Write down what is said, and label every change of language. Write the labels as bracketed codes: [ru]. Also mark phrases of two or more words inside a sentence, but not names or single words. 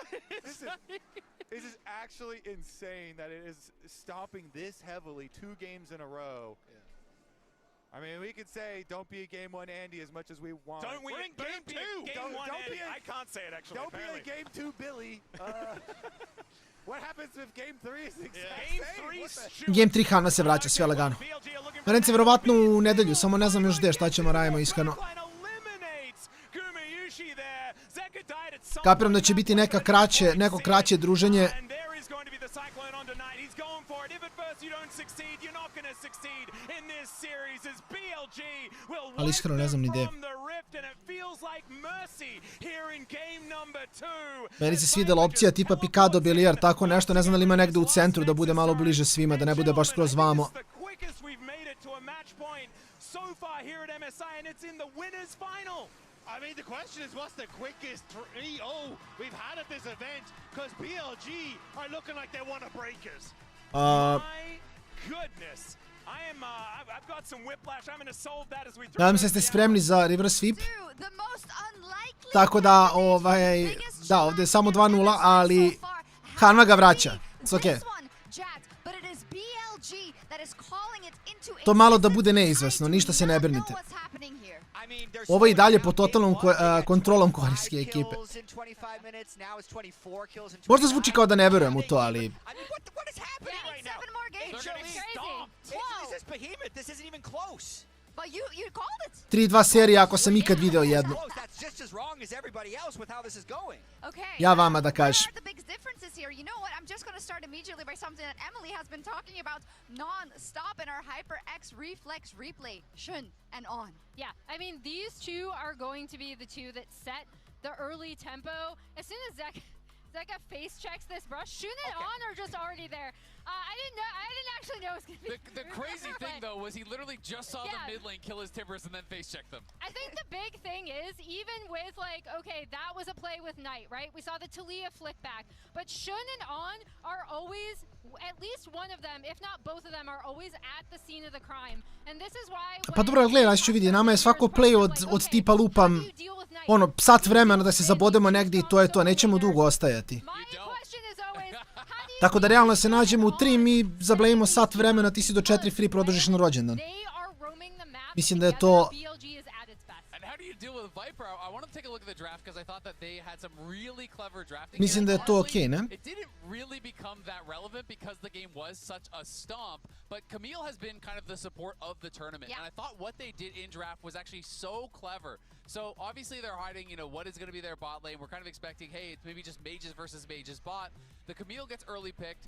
[en] This is actually insane that it is stomping this heavily 2 games in a row. I mean, we could say, don't be a Game 1 Andy as much as we want. Don't we? Game 2. Game 1 Andy. I can't say it, actually. Don't be a Game 2 Billy. What happens if Game 3 is [sr] Game 3 Hanna se vraća sve lagano. Rence verovatno u nedelju, samo ne znam još gde šta ćemo radimo iskreno. Kapiram da će biti neko kraće druženje. Ali iskreno ne znam ni gde. Meni se svidela opcija tipa Picado Belier, tako nešto, ne znam da li ima negde u centru da bude malo bliže svima, da ne bude baš skroz vamo. [en] I mean, the question is, what's the quickest 3-0 we've had at this event? Because BLG are looking like they want to break us. My goodness. I've got some whiplash. I'm going to solve that as we throw. [sr] Nadam se ste spremni za [en] reverse sweep. [sr] Tako da, da, ovdje je samo 2-0, ali Hanna ga vraća. [en] It's okay. [sr] To malo da bude neizvesno, ništa se ne brinite. Ovo je i dalje pod totalnom kontrolom korejske ekipe. Možda zvuči kao da ne verujem u to, ali... 3-2 serija ako sam ikad video jednu. Ja vama da kažem. [en] You know what? I'm just going to start immediately by something that Emily has been talking about non-stop in our HyperX Reflex replay. Shun and On. Yeah, I mean, these two are going to be the two that set the early tempo. As soon as Zeka face checks this brush, Shun and On are just already there. I didn't actually know it was going to be the crazy thing, though, was he literally just saw the mid lane kill his Timbers and then face check them. I think the big thing is, even with, like, okay, that was a play with Knight, right? We saw the Talia flick back. But Shun and On are always, at least one of them, if not both of them, are always at the scene of the crime. And this is why... [sr] Pa dobro, gledaj, ću vidi, nama je svako play od tipa lupam, ono, sat vremena da se zabodemo negdje i to je to, nećemo dugo ostajati. Tako da realno se nađemo u 3, mi zablejimo sat vremena, ti si do 4 free produžiš na rođendan. Mislim da je to [en] deal with Viper, I want to take a look at the draft because I thought that they had some really clever drafting. [sr] Mislim da je to okej, ne? [en] It didn't really become that relevant because the game was such a stomp, but Camille has been kind of the support of the tournament. And I thought what they did in draft was actually so clever. So obviously they're hiding, you know, what is going to be their bot lane. We're kind of expecting, hey, it's maybe just mages versus mages bot. The Camille gets early picked.